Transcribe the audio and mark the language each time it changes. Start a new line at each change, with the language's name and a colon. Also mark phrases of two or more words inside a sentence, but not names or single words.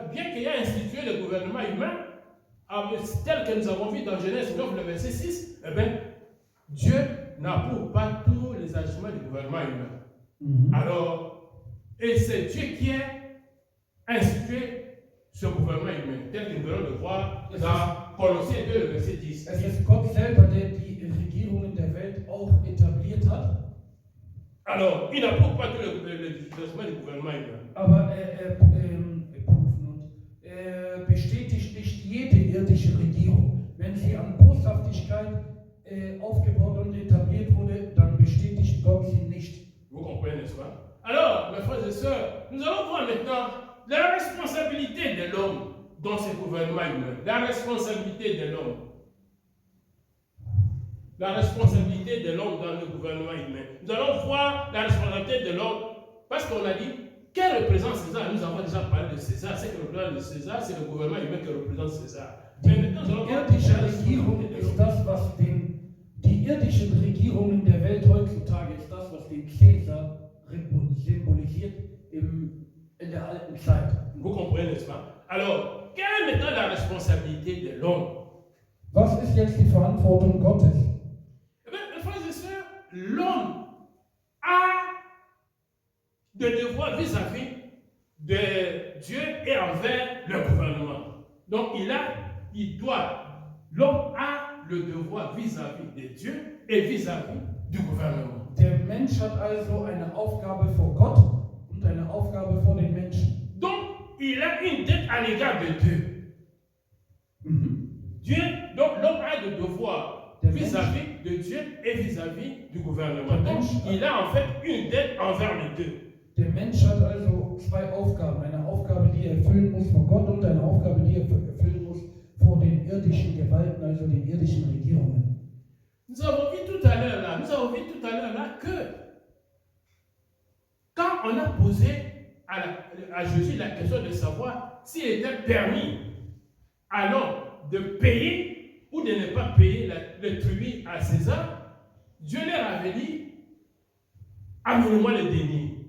French: Bien qu'il ait institué le gouvernement humain, tel que nous avons vu dans Genèse 9, le verset 6, eh bien, Dieu n'approuve pas tous les agissements du gouvernement humain. Alors, et c'est Dieu qui a institué ce gouvernement humain, tel que nous allons le voir dans Colossiens 2, le verset 10.
German: Es ist Gott selber, der die Regierungen der Welt auch etabliert hat.
French: Alors, il n'approuve pas tous les agissements du gouvernement humain.
German: Aber er bestätigt nicht jede irdische Regierung. Wenn sie an Boshaftigkeit aufgebaut und etabliert wurde, dann bestätigt Gott sie nicht.
French: Vous comprenez, n'est-ce pas? Alors, mes frères et sœurs, nous allons voir maintenant la responsabilité de l'homme dans ce gouvernement humain. La responsabilité de l'homme. La responsabilité de l'homme dans le gouvernement humain. Nous allons voir la responsabilité de l'homme parce qu'on a dit quel représente César. Nous avons déjà parlé de César. Ce qui représente de César, c'est le gouvernement humain qui représente César. Mais maintenant, nous allons voir
German: Die irdische
French: la
German: Regierung
French: responsabilité de
German: ist
French: l'homme.
German: das, was die irdischen Regierungen der Welt heutzutage ist das, was den Cäsar symbolisiert in der alten Zeit.
French: Vous comprenez, n'est-ce pas? Alors, quelle est maintenant la responsabilité de l'homme?
German: Was ist jetzt die Verantwortung Gottes?
French: Eh bien, mes frères et sœurs, l'homme a des devoirs vis-à-vis de Dieu et envers le gouvernement. Donc, l'homme a le devoir vis-à-vis de Dieu et vis-à-vis du gouvernement.
German: Der Mensch hat also eine Aufgabe vor Gott und eine Aufgabe vor den Menschen.
French: Donc, il a une dette à l'égard de Dieu. Donc, l'homme a le devoir vis-à-vis de Dieu et vis-à-vis du gouvernement. Donc, il a en fait une dette envers les deux.
German: Der Mensch hat also zwei Aufgaben. Eine Aufgabe, die er erfüllen muss vor Gott und eine Aufgabe, die er erfüllen muss vor den irdischen Gewalten, also den irdischen Regierungen.
French: Nous avons vu tout à l'heure là, que quand on a posé à Jésus la question de savoir s'il était permis à l'homme de payer ou de ne pas payer le tribut à César, Dieu leur avait dit, amenez-moi le denier.